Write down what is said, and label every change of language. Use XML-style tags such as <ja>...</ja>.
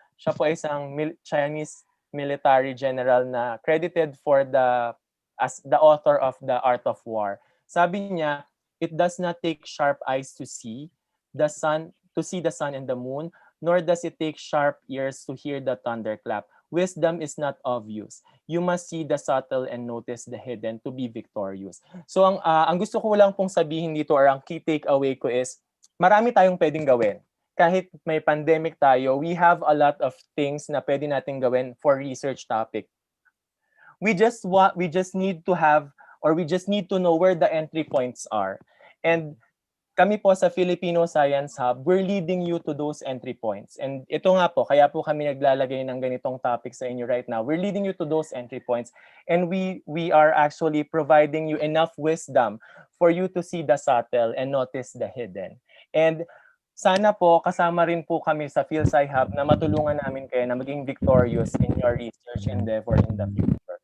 <tl>Siya po ay isang</tl> <en>Chinese military general na credited for as the author of The Art of War. Sabi niya, it does not take sharp eyes to see the sun and the moon, nor does it take sharp ears to hear the thunderclap. Wisdom is not obvious. You must see the subtle and notice the hidden to be victorious.</en> <tl>So ang gusto ko lang pong sabihin dito or ang</tl> <en>key takeaway</en> <tl>ko is marami tayong pwedeng gawin. Kahit may pandemic tayo,</tl> <en>we have a lot of things</en> <tl>na pwede natin gawin</tl> <en>for research topic. We just need to know where the entry points are.</en> <tl>And kami po sa</tl> <en>Filipino Science Hub, we're leading you to those entry points.</en> <tl>And ito nga po, kaya po kami naglalagay ng ganitong topic sa inyo</tl> <en>right now. We're leading you to those entry points. And we are actually providing you enough wisdom for you to see the subtle and notice the hidden.</en> <tl>And sana po kasama rin po kami sa PhilSci Hub na matulungan namin kayo na maging</tl> <en>victorious in your research endeavor in the future.</en>